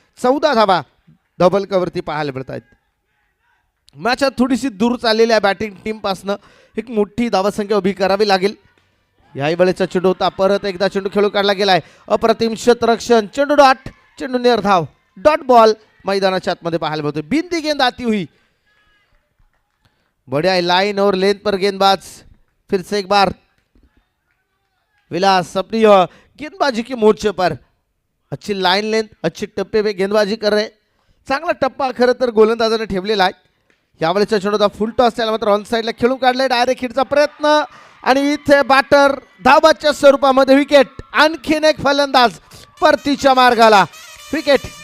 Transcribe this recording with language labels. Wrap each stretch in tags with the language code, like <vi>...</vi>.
<mr>14 धावा धबलकावरती पाहायला मिळत आहेत. मॅचात थोडीशी दूर चाललेल्या बॅटिंग टीमपासनं एक मोठी धावसंख्या उभी करावी लागेल. याही वेळेचा चेंडू होता. परत एकदा चेंडू खेळून काढला गेलाय. अप्रतिम शतरक्षण. चेंडू डॉट. चेंडू निर्धाव. डॉट बॉल मैदानाच्या आतमध्ये पाहायला मिळतो.</mr> <hi>बिंदी गेंद आती हुई. बढ़िया लाइन और लेंथ पर गेंदबाज. फिर से एक बार विलास अपनी गेंदबाजी के मोर्चे पर अच्छी लाइन लेंथ अच्छे टप्पे पे गेंदबाजी कर रहे.</hi> <mr>चांगला टप्पा खरं तर गोलंदाजाने ठेवलेला आहे. यावेळेचा चेंडू होता. फुल टॉस त्याला मात्र ऑन साईडला खेळून काढले. डायरेक्ट हिटचा प्रयत्न आणि इथे बॅटर धाबाच्या स्वरूपामध्ये विकेट. आणखीन एक फलंदाज परतीच्या मार्गाला. विकेट.</mr>